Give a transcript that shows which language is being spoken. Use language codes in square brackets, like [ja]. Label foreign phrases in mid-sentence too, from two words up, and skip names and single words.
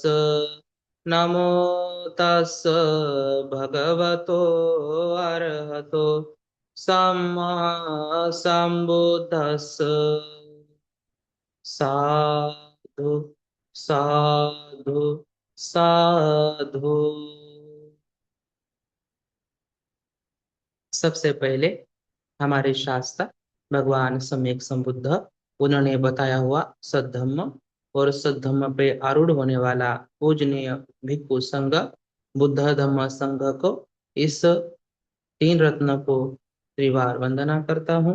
[pi] नमो तस् भगवतो अरहतो सम्मा सम्बुद्धस्स। साधु साधु साधु। [hi] सबसे पहले हमारे शास्त्र भगवान सम्यक संबुद्ध उन्होंने बताया हुआ सद्धम्म और सद्धम्म पे आरूढ़ होने वाला पूजनीय भिक्खु संघ बुद्ध धम्म संघ को, इस तीन रत्न को त्रिवार वंदना करता हूँ।